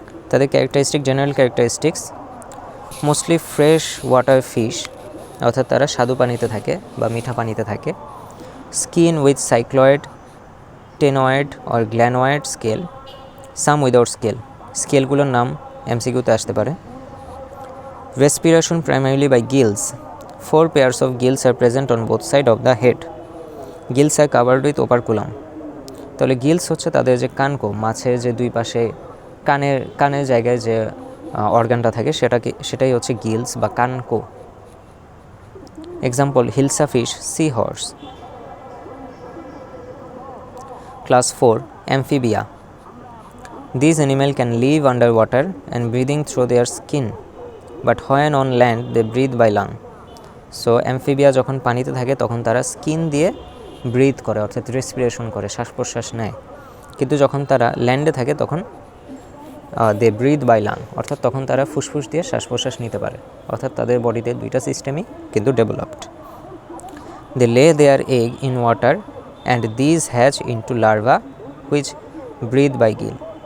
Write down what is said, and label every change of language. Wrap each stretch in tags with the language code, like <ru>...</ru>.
<bn>তাদের general characteristics</bn> <en>mostly fresh water fish,</en> <bn>অর্থাৎ তারা স্বাদু পানিতে থাকে বা মিঠা পানিতে থাকে।</bn> <en>Skin with cycloid, ctenoid or ganoid scale, some without scale.</en> <bn>স্কেলগুলোর নাম এমসিকিউতে আসতে পারে।</bn> <en>Respiration primarily by gills, 4 pairs of gills are present on both sides of the head. Gills are covered with operculum.</en> <bn>তাহলে গিলস হচ্ছে তাদের যে কানকো, মাছের যে দুই পাশে কানের জায়গায় যে অর্গানটা থাকে সেটাই হচ্ছে গিলস বা কানকো।</bn> <en>Example hilsa fish, sea horse. Class 4 Amphibia. These animals can live underwater and breathing through their skin, but when on land they breathe by lung.</en> <bn>So Amphibia যখন পানিতে থাকে তখন তারা স্কিন দিয়ে ব্রিথ করে, অর্থাৎ রেসপিরেশন করে, শ্বাস প্রশ্বাস নেয়। কিন্তু যখন তারা ল্যান্ডে থাকে তখন</bn> <en>they breathe by lung,</en> <bn>অর্থাৎ তখন তারা ফুসফুস দিয়ে শ্বাস প্রশ্বাস নিতে পারে। অর্থাৎ তাদের বডিতে দুইটা সিস্টেমই কিন্তু ডেভেলপড।</bn> <en>They lay their egg in water and these hatch into larva which breathe by gill.</en>